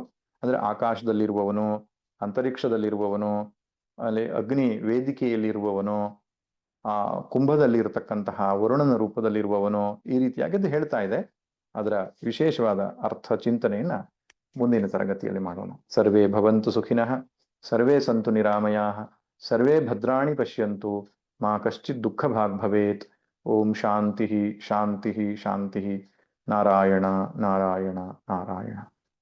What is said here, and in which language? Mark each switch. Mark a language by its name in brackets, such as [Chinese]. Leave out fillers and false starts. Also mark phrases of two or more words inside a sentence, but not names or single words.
[Kannada] ಅಂದ್ರೆ ಆಕಾಶದಲ್ಲಿರುವವನು, ಅಂತರಿಕ್ಷದಲ್ಲಿರುವವನು, ಅಲ್ಲಿ ಅಗ್ನಿ ವೇದಿಕೆಯಲ್ಲಿರುವವನು, ಆ ಕುಂಭದಲ್ಲಿ ಇರತಕ್ಕಂತಹ ವರುಣನ ರೂಪದಲ್ಲಿರುವವನು, ಈ ರೀತಿಯಾಗಿ ಹೇಳ್ತಾ ಇದೆ. ಅದರ ವಿಶೇಷವಾದ ಅರ್ಥ ಚಿಂತನೆಯನ್ನ ಮುಂದಿನ ತರಗತಿಯಲ್ಲಿ ಮಾಡೋಣ. [Sanskrit] ಸರ್ವೇ ಭವಂತು ಸುಖಿನಃ, ಸರ್ವೇ ಸಂತು ನಿರಾಮಯಾಃ, ಸರ್ವೇ ಭದ್ರಾಣಿ ಪಶ್ಯಂತು, ಮಾ ಕಶ್ಚಿತ್ ದುಃಖ ಭಾಗ್ ಭವೇತ್. ಓಂ ಶಾಂತಿ ಶಾಂತಿ ಶಾಂತಿ. ನಾರಾಯಣ ನಾರಾಯಣ ನಾರಾಯಣ.